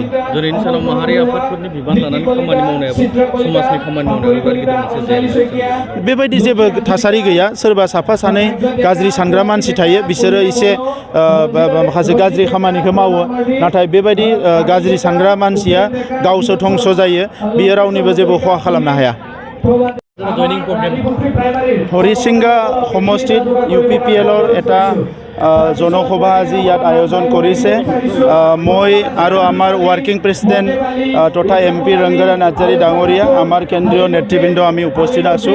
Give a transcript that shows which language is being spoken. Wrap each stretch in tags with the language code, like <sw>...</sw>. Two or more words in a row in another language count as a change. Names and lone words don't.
<brx>दिनैनि सानाव माहारि आफादफोरनि बिबान लानानै खामानि मावनायाबो समाजनि खामानि मावनायाबो गिदिर मोनसे जेंना। बेबायदि जेबो थासारि गैया। सोरबा साफा सानै गाज्रि सानग्रा मानसि थायो, बिसोरो एसे माखासे गाज्रि खामानिखौ मावो। नाथाय बेबायदि गाज्रि सानग्रा मानसिया गावसो धंस जायो, बियो रावनिबो जेबो खहा खालामनो हाया।</brx> <as>হৰিচিংগা সমষ্টিত UPPLৰ এটা জনসভা আজি ইয়াত আয়োজন কৰিছে। মই আৰু আমাৰ</as> <en>working president</en> <as>তথা MP ৰংগৰা নাৰ্জাৰী ডাঙৰীয়া, আমাৰ কেন্দ্ৰীয় নেতৃবৃন্দ আমি উপস্থিত আছোঁ।</as>